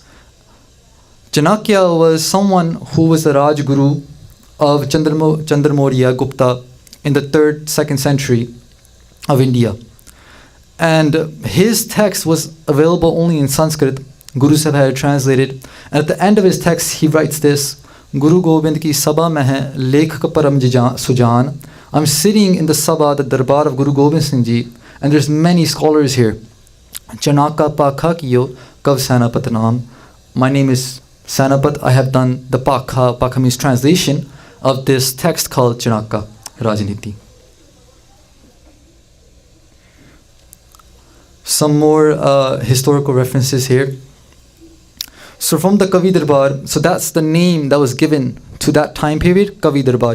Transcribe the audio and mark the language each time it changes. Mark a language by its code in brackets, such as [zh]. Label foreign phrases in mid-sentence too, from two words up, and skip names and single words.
[en] Chanakya was someone who was the Rajguru of Chandramaurya Gupta in the 2nd century of India. And his text was available only in Sanskrit. Guru Sahib had it translated. And at the end of his text, he writes this, [hi] गुरु गोबिंद की सभा में है लेखक परम सुजान. [en] I'm sitting in the sabha, the darbar of Guru Gobind Singh Ji, and there's many scholars here. [hi] चाणक पाखा कियो कव सनापत नाम. [en] My name is Sanapat. I have done the pakha. Pakha means translation of this text called Chanaka Rajniti. Some more historical references here. So from the Kavi Darbar, so that's the name that was given to that time period, Kavi Darbar.